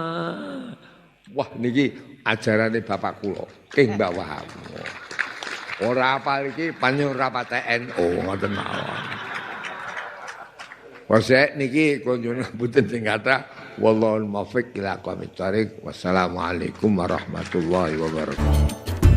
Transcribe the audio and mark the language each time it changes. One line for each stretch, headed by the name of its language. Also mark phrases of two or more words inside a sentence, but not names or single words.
Javanese: Wah niki ajarane bapak kula king Mbah Wahab. Ora apal iki panjang rapat NU ngoten mawon. Wasek niki kunjungan mboten sing kathah
Arabic: والله الموفق إلى أقوم الطريق. والسلام عليكم ورحمة الله وبركاته.